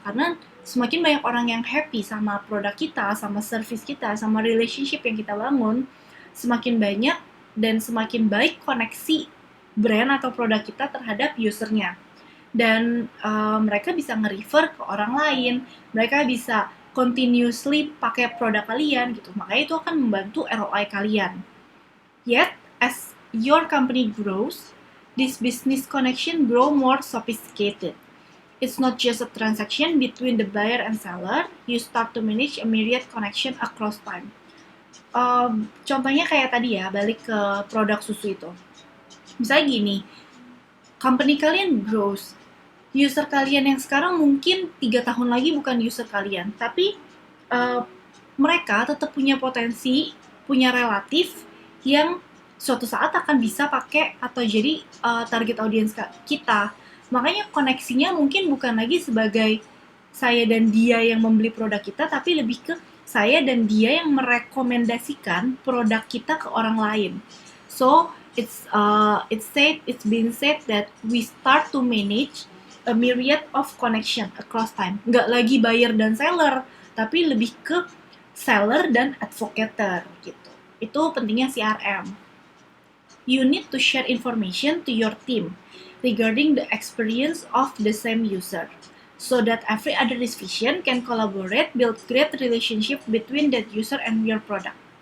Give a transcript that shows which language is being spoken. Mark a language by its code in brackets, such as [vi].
[id] Karena semakin banyak orang yang happy sama produk kita, sama service kita, sama relationship yang kita bangun, semakin banyak dan semakin baik koneksi brand atau produk kita terhadap usernya. Dan mereka bisa nge-refer ke orang lain, mereka bisa continuously pakai produk kalian gitu. Makanya itu akan membantu ROI kalian. [en] Yet, as your company grows, this business connection grow more sophisticated. It's not just a transaction between the buyer and seller, you start to manage a myriad connection across time. [id] Contohnya kayak tadi ya, balik ke produk susu itu. Misalnya gini, company kalian grows, user kalian yang sekarang mungkin 3 tahun lagi bukan user kalian, tapi mereka tetap punya potensi, punya relatif yang suatu saat akan bisa pakai atau jadi target audience kita. Makanya koneksinya mungkin bukan lagi sebagai saya dan dia yang membeli produk kita, tapi lebih ke saya dan dia yang merekomendasikan produk kita ke orang lain. [en] So it's been said that we start to manage a myriad of connection across time. [id] Nggak lagi buyer dan seller, tapi lebih ke seller dan advocator gitu. Itu pentingnya CRM. [en] You need to share information to your team regarding the experience of the same user, so that every other division can collaborate, build great relationship between that user and your product.